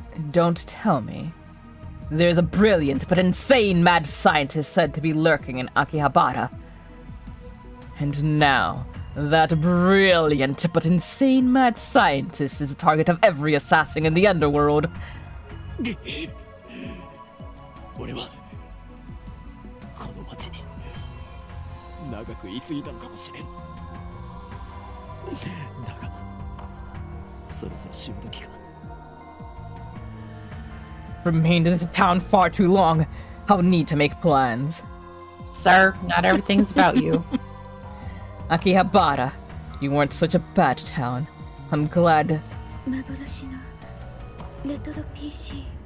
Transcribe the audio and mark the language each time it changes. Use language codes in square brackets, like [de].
[en] Don't tell me. There's a brilliant but insane mad scientist said to be lurking in Akihabara. And now, that brilliant but insane mad scientist is the target of every assassin in the underworld. [ja] 俺はこの町に長く居すぎたのかもしれん。だがそろそろ死ぬ時か。 [en] Remained in the town far too long. I'll need to make plans. sir. Not everything's about you. Akihabara, you weren't such a bad town. I'm glad. [ja] 幻のレトロ PC